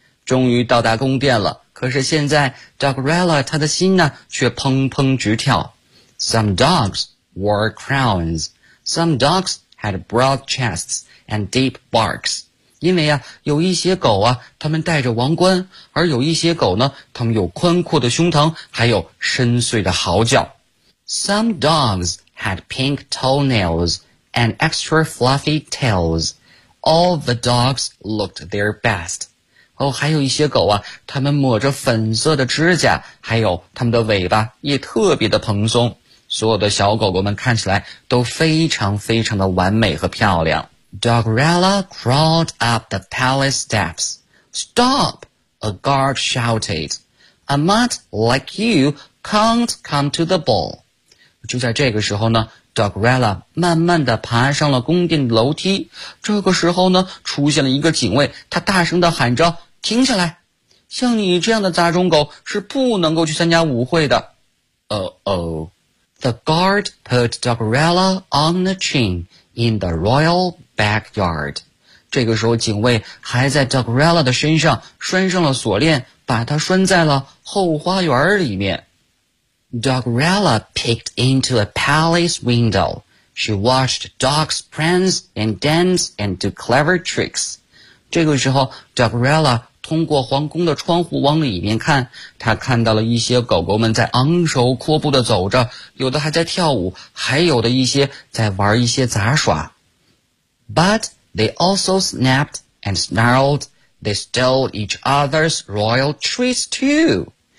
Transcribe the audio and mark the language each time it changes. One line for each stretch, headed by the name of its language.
Chinese: 终于到达宫殿了，可是现在 Dogrella 他的心呢，却砰砰直跳。
English: Some dogs wore crowns. Some dogs... had broad chests and deep barks.
Chinese: 因为啊，有一些狗啊，他们戴着王冠，而有一些狗呢，他们有宽阔的胸膛，还有深邃的嚎叫。
English: Some dogs had pink toenails and extra fluffy tails. All the dogs looked their best.
Chinese: 哦，还有一些狗啊，他们抹着粉色的指甲，还有他们的尾巴也特别的蓬松。所有的小狗狗们看起来都非常非常的完美和漂亮。
English: Dogrella crawled up the palace steps. Stop! A guard shouted. A mutt like you can't come to the ball.
Chinese: 就在这个时候呢， Dogrella 慢慢地爬上了宫殿楼梯。这个时候呢，出现了一个警卫，他大声地喊着，停下来！像你这样的杂种狗是不能够去参加舞会的。
English: The guard put Dogrella on the chain in the royal backyard.
Chinese: 这个时候警卫还在 Dogrella 的身上拴上了锁链，把它拴在了后花园里面。
English: Dogrella peeked into a palace window. She watched dogs prance and dance and do clever tricks.
Chinese: 这个时候 Dogrella 通过皇宫的窗户往里面看，他看到了一些狗狗们在昂首阔步地走着，有的还在跳舞，还有的一些在玩一些杂耍。
English: But they also snapped and snarled. They stole each other's royal treats too.